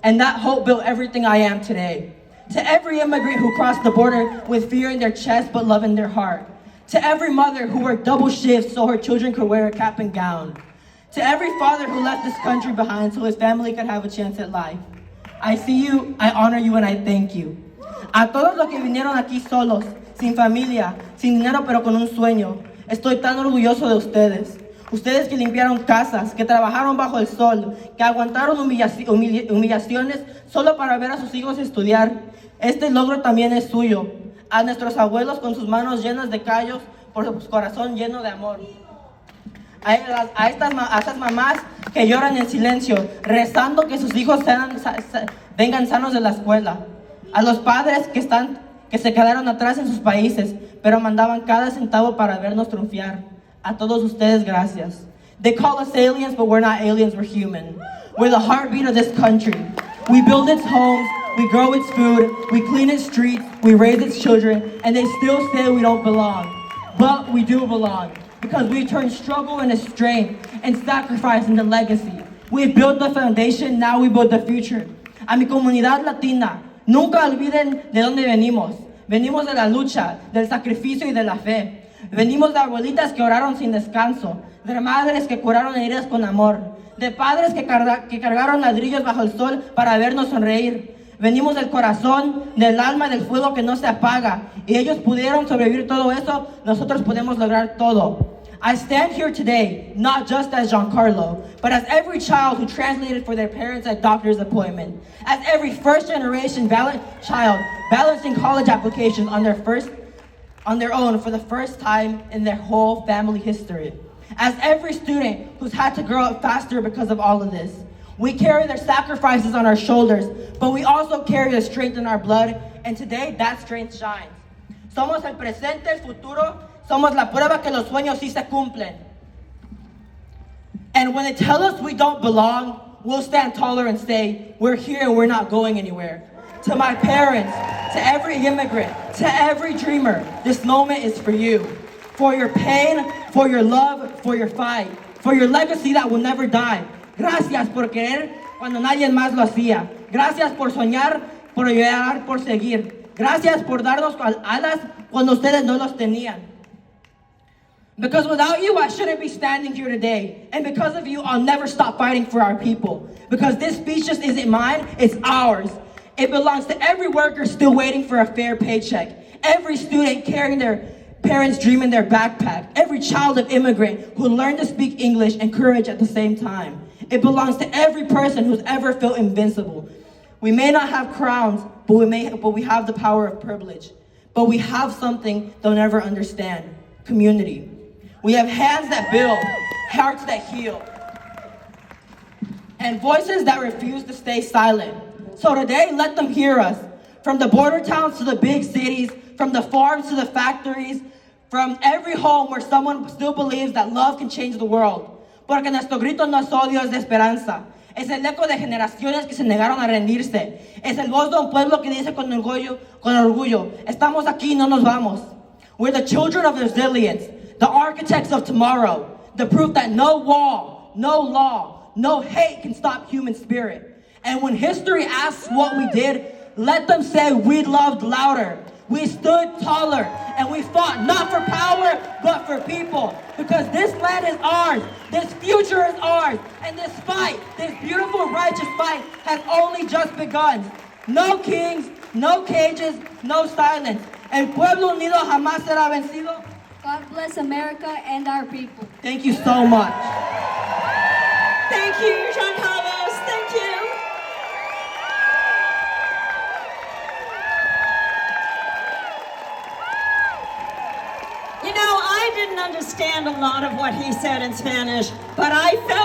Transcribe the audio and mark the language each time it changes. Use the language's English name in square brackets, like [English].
[English] And that hope built everything I am today. To every immigrant who crossed the border with fear in their chest but love in their heart. To every mother who worked double shifts so her children could wear a cap and gown. To every father who left this country behind so his family could have a chance at life. I see you, I honor you, and I thank you. [Spanish] A todos los que vinieron aquí solos, sin familia, sin dinero pero con un sueño, estoy tan orgulloso de ustedes. Ustedes que limpiaron casas, que trabajaron bajo el sol, que aguantaron humillaciones solo para ver a sus hijos estudiar. Este logro también es suyo. A nuestros abuelos con sus manos llenas de callos, por su corazón lleno de amor. A estas mamás que lloran en silencio, rezando que sus hijos vengan sanos de la escuela. A los padres que se quedaron atrás en sus países, pero mandaban cada centavo para vernos triunfar. A todos ustedes, gracias. [English] They call us aliens, but we're not aliens, we're human. We're the heartbeat of this country. We build its homes, we grow its food, we clean its streets, we raise its children, and they still say we don't belong. But we do belong, because we've turned struggle into strength and sacrifice into legacy. We've built the foundation, now we build the future. A mi comunidad latina, nunca olviden de dónde venimos. Venimos de la lucha, del sacrificio y de la fe. Venimos de abuelitas que oraron sin descanso, de madres que curaron heridas con amor, de padres que cargaron ladrillos bajo el sol para vernos sonreír. Venimos del corazón, del alma, del fuego que no se apaga. Y ellos pudieron sobrevivir todo eso, nosotros podemos lograr todo. I stand here today, not just as Giancarlo, but as every child who translated for their parents at doctor's appointment. As every first-generation child balancing college applications on their own for the first time in their whole family history. As every student who's had to grow up faster because of all of this. We carry their sacrifices on our shoulders, but we also carry the strength in our blood, and today that strength shines. [Spanish] Somos el presente, el futuro, Somos la prueba que los sueños sí se cumplen. [English] And when they tell us we don't belong, we'll stand taller and say, we're here and we're not going anywhere. To my parents, to every immigrant, to every dreamer, this moment is for you. For your pain, for your love, for your fight, for your legacy that will never die. [Spanish] Gracias por querer cuando nadie más lo hacía. Gracias por soñar, por llorar, por seguir. Gracias por darnos alas cuando ustedes no los tenían. [English] Because without you, I shouldn't be standing here today. And because of you, I'll never stop fighting for our people. Because this speech just isn't mine, it's ours. It belongs to every worker still waiting for a fair paycheck. Every student carrying their parents' dream in their backpack. Every child of immigrant who learned to speak English and courage at the same time. It belongs to every person who's ever felt invincible. We may not have crowns, but we have the power of privilege. But we have something they'll never understand: community. We have hands that build, hearts that heal, and voices that refuse to stay silent. So today, let them hear us. From the border towns to the big cities, from the farms to the factories, from every home where someone still believes that love can change the world. [Spanish] Porque nuestro grito no es odio, es de esperanza. Es el eco de generaciones que se negaron a rendirse. Es el voz de un pueblo que dice con orgullo, estamos aquí, no nos vamos. [English] We're the children of resilience, the architects of tomorrow, the proof that no wall, no law, no hate can stop human spirit. And when history asks what we did, let them say we loved louder. We stood taller, and we fought not for power, but for people. Because this land is ours, this future is ours, and this fight, this beautiful, righteous fight, has only just begun. No kings, no cages, no silence. [Spanish] El pueblo unido jamás será vencido. [English] God bless America and our people. Thank you so much. Thank you, Giancarlo. Thank you. You know, I didn't understand a lot of what he said in Spanish, but I